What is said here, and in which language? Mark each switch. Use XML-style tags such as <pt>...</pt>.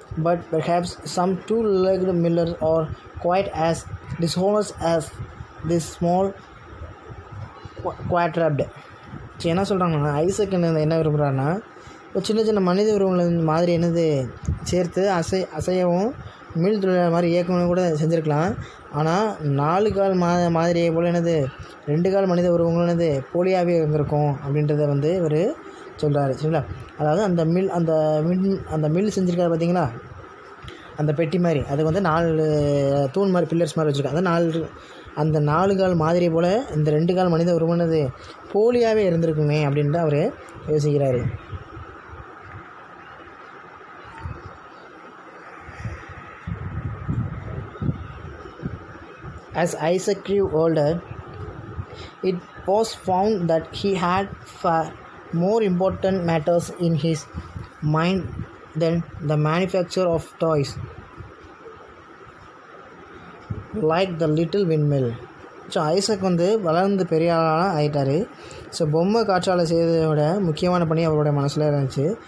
<en>But perhaps some two-legged millers are quite as dishonest as this small quadruped.</en> <ta>என்ன சொல்கிறாங்கன்னா, Isaac என்ன விரும்புகிறாருன்னா, சின்ன சின்ன மனித உருவங்கள் மாதிரி என்னது சேர்த்து அசையவும் மில் தொழிலாளர் மாதிரி இயக்கணும் கூட செஞ்சுருக்கலாம். ஆனால் 4 கால் மாதிரியை போல் என்னது 2 கால் மனித உருவங்களும் என்னது போலியாகவே இருந்திருக்கும் அப்படின்றத வந்து இவர் சொல்கிறாரு சரிங்களா. அதாவது அந்த மில் செஞ்சுருக்காரு பார்த்தீங்களா, அந்த பெட்டி மாதிரி அதுக்கு வந்து 4 தூண் மாதிரி பில்லர்ஸ் மாதிரி வச்சுருக்காங்க. அந்த 4 கால் மாதிரி போல் இந்த 2 கால் மனித உருவனது போலியாகவே இருந்திருக்குமே அப்படின்ட்டு அவர் யோசிக்கிறாரு.</ta> <en>As Isaac grew older, it was found that he had far more important matters in his mind than the manufacture of toys, like the little windmill.</en> <ta>So Isaac வந்து வளர்ந்து பெரிய ஆளாக ஆகிட்டார். ஸோ பொம்மை காற்றாலை செய்வதை விட முக்கியமான பணி அவருடைய மனசில் இருந்துச்சு.</ta>